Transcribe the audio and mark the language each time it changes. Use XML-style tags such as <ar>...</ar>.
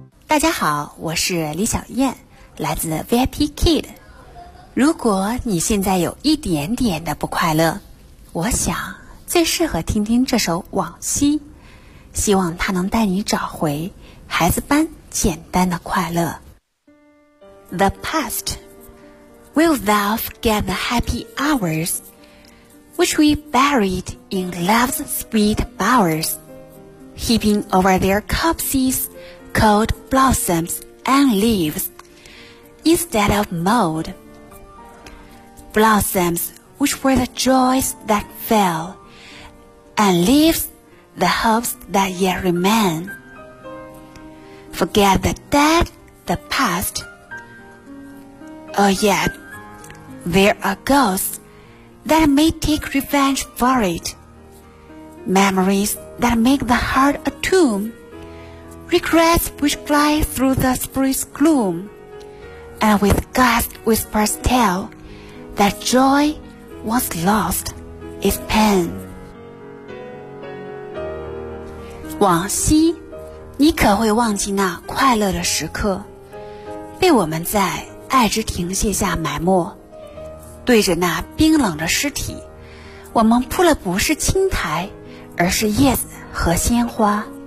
<zh>大家好，我是李小燕，来自 VIP Kid。如果你现在有一点点的不快乐，我想最适合听听这首《往昔》，希望它能带你找回孩子般简单的快乐。</zh> <en>The past, wilt thou forget the happy hours which we buried in love's sweet bowers, heaping over their copses cold blossoms and leaves instead of mold. Blossoms which were the joys that fell, and leaves the hopes that yet remain. Forget the dead, the past. Oh yet, there are ghoststhat may take revenge for it. Memories that make the heart a tomb, regrets which glide through the spirit's gloom, and with gust whispers tell that joy once lost is pain.</en> <zh>往昔，你可会忘记那快乐的时刻，被我们在爱之停歇下埋没。对着那冰冷的尸体，我们铺了不是青苔，而是叶子和鲜花。</zh>